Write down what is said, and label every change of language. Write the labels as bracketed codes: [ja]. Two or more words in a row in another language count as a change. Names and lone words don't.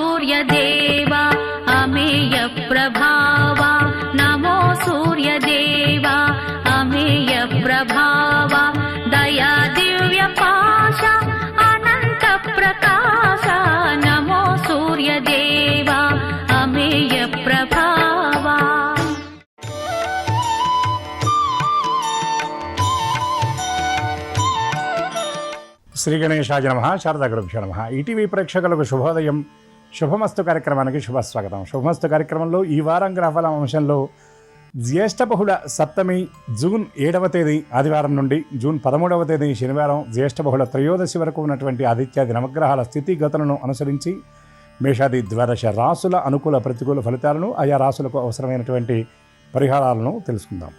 [sa] सूर्यदेवा अमेय प्रभावा नमो सूर्यदेवा अमेय प्रभावा दया दिव्य पाशा अनंत प्रकाशा नमो सूर्यदेवा अमेय प्रभावा। శ్రీ గణేశాయ నమః. శారదా గురుభ్యో నమః. [te] ఈటీవీ ప్రేక్షకులకు శుభోదయం. శుభమస్తు కార్యక్రమానికి శుభస్వాగతం. శుభమస్తు కార్యక్రమంలో ఈ వారం గ్రహాల అంశంలో జ్యేష్ఠ బహుళ సప్తమి జూన్ 7వ తేదీ ఆదివారం నుండి జూన్ 13వ తేదీ శనివారం జ్యేష్ఠ బహుళ త్రయోదశి వరకు ఉన్నటువంటి ఆదిత్యాది నవగ్రహాల స్థితిగతులను అనుసరించి మేషాది ద్వాదశ రాసుల అనుకూల ప్రతికూల ఫలితాలను ఆయా రాసులకు అవసరమైనటువంటి పరిహారాలను తెలుసుకుందాం.